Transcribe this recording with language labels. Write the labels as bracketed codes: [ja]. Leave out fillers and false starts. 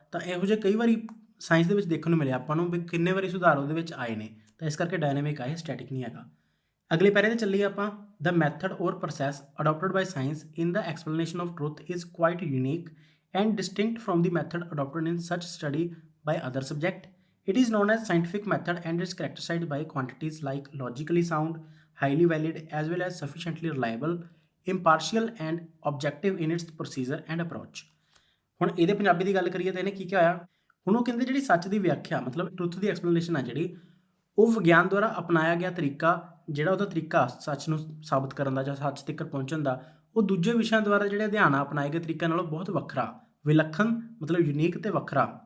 [pa] ਤਾਂ ਇਹੋ ਜਿਹੇ ਕਈ ਵਾਰੀ ਸਾਇੰਸ ਦੇ ਵਿੱਚ ਦੇਖਣ ਨੂੰ ਮਿਲਿਆ ਆਪਾਂ ਨੂੰ ਵੀ ਕਿੰਨੇ ਵਾਰੀ ਸੁਧਾਰ ਉਹਦੇ ਵਿੱਚ ਆਏ ਨੇ। ਤਾਂ ਇਸ ਕਰਕੇ ਡਾਇਨਾਮਿਕ ਆ, ਇਹ ਸਟੈਟਿਕ ਨਹੀਂ ਹੈਗਾ। ਅਗਲੇ ਪੈਰੇ 'ਤੇ ਚੱਲੀਏ ਆਪਾਂ। [en] The method or process adopted by science in the explanation of truth is quite unique and distinct from the method adopted in such study by other subject. It is known as scientific method and is characterized by quantities like logically sound, highly valid, as well as sufficiently reliable, impartial and objective in its procedure and approach। [pa] ਹੁਣ ਇਹਦੇ ਪੰਜਾਬੀ ਦੀ ਗੱਲ ਕਰੀਏ ਤਾਂ ਇਹਨੇ ਕੀ ਕਿਹਾ ਹੋਇਆ। ਹੁਣ ਉਹ ਕਹਿੰਦੇ ਜਿਹੜੀ ਸੱਚ ਦੀ ਵਿਆਖਿਆ, ਮਤਲਬ ਟਰੁਥ ਦੀ ਐਕਸਪਲੇਨੇਸ਼ਨ ਆ ਜਿਹੜੀ, ਉਹ ਵਿਗਿਆਨ ਦੁਆਰਾ ਅਪਣਾਇਆ ਗਿਆ ਤਰੀਕਾ, ਜਿਹੜਾ ਉਹਦਾ ਤਰੀਕਾ ਸੱਚ ਨੂੰ ਸਾਬਤ ਕਰਨ ਦਾ ਜਾਂ ਸੱਚ ਤੱਕ ਪਹੁੰਚਣ ਦਾ, ਉਹ ਦੂਜੇ ਵਿਸ਼ਿਆਂ ਦੁਆਰਾ ਜਿਹੜੇ ਅਧਿਐਨ ਅਪਣਾਏ ਗਏ ਤਰੀਕਿਆਂ ਨਾਲੋਂ ਬਹੁਤ ਵੱਖਰਾ, ਵਿਲੱਖਣ, ਮਤਲਬ ਯੂਨੀਕ ਤੇ ਵੱਖਰਾ।